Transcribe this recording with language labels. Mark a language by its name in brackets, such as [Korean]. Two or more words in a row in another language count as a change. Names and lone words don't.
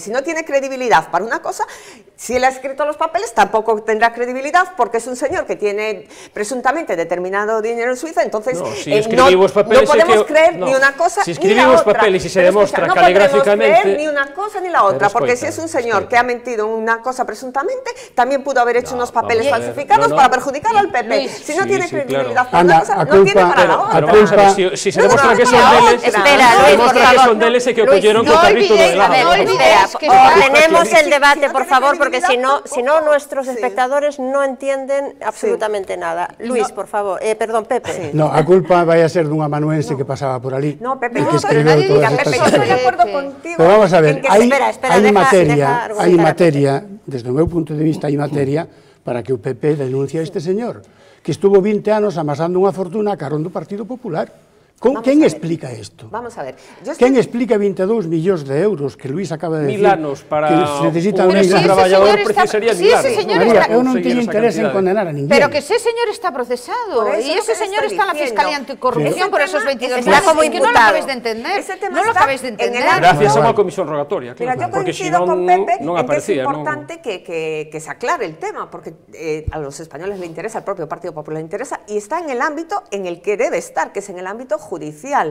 [Spanish] Si no tiene credibilidad para una cosa, si él ha escrito los papeles tampoco tendrá credibilidad porque es un señor que tiene presuntamente determinado dinero en Suiza, entonces no podemos creer ni una cosa si ni la otra. Papeles y se demuestra caligráficamente... No podemos creer ni una cosa ni la otra, porque si es un señor que ha mentido una cosa presuntamente, también pudo haber hecho unos papeles falsificados para perjudicar al PP. Si no tiene credibilidad para una cosa, no tiene para la otra. Pero vamos a ver, si se demuestra que son [Galician] deles, e que o colleron co carrito do helado. [Spanish] Ordenemos el debate, por favor, porque si no nuestros espectadores no entienden absolutamente nada. Luis, por favor, perdón, Pepe. No, [Galician] a culpa vai a ser dun amanuense que pasaba por ali. [Spanish] No, Pepe, [Galician] que escribeu todas estas [Spanish] Pepe, estoy de acuerdo contigo. [Galician] Pero vamos a ver, hai [Spanish] deja [Galician] materia, desde o meu punto de vista, hai materia para que o PP denuncie a este señor, que estuvo 20 anos amasando unha fortuna a carón do Partido Popular. [Spanish] ¿Quién explica esto? Vamos a ver. ¿Quién explica 22 millóns de euros que Luis acaba de decir? [Galician] 1000 anos para un traballador precisaría 1000 anos. María, eu non teño interés en condenar a ninguén. [Spanish] Pero que ese señor está procesado y ese señor está en la Fiscalía Anticorrupción por esos 22 está como que no lo acabáis de entender. No lo acabáis de entender. [Galician] Gracias a unha comisión rogatoria, [Spanish] Mira, yo coincido con Pepe en que es importante que se aclare el tema, porque a los españoles le interesa, al propio Partido Popular le interesa, y está en el ámbito en el que debe estar, que es en el ámbito judicial.